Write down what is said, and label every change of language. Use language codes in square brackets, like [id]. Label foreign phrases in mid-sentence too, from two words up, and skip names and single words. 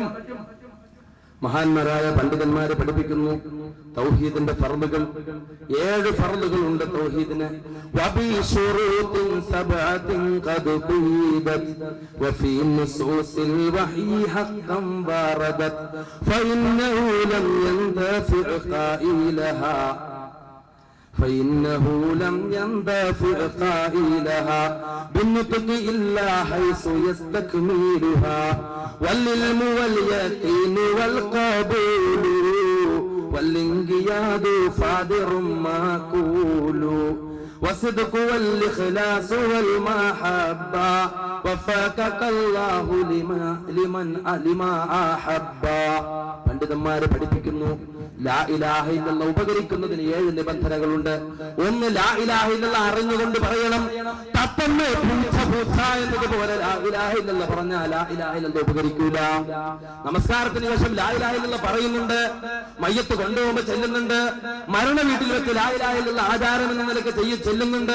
[ml] മഹാന്മാരായ പണ്ഡിതന്മാരെ പഠിപ്പിക്കുന്നു തൗഹീദിന്റെ ഫർളുകൾ. 7 ഫർളുകൾ ഉണ്ട് തൗഹീദിന്. [ar] وبشروط سبعة قد قيدت وفي نصوص الوحي حقا وردت فإنه لم ينتفع قائلها فإنه لم يندفع قائلها بالنطق إلا حيث يستكملها والعلم واليقين والقبول والانقياد فادر معقول والصدق والإخلاص والمحبة وفقك الله لما أحب. [ml] പണ്ഡിതന്മാരെ പഠിപ്പിക്കുന്നു [ar] لا إله إلا الله [ml] ഉപകരിക്കുന്നതിന് 7 നിബന്ധനകളുണ്ട്. ഒന്ന്, [ar] لا إله إلا الله [ml] അറിഞ്ഞുകൊണ്ട് പറയണം. തപ്പമ്മ എന്നതുപോലെ [ar] لا إله إلا الله [ml] പറഞ്ഞാൽ [ar] لا إله إلا الله [ml] ഉപകരിക്കൂല. നമസ്കാരത്തിന് ശേഷം [ar] لا إله إلا الله [ml] പറയുന്നുണ്ട്, മയ്യത്ത് കൊണ്ടുപോകുമ്പോൾ ചെല്ലുന്നുണ്ട്, മരണ വീട്ടിൽ വെച്ച് [ar] لا إله إلا الله [ml] ആചാരം എന്ന നിലയ്ക്ക് ചെല്ലുന്നുണ്ട്.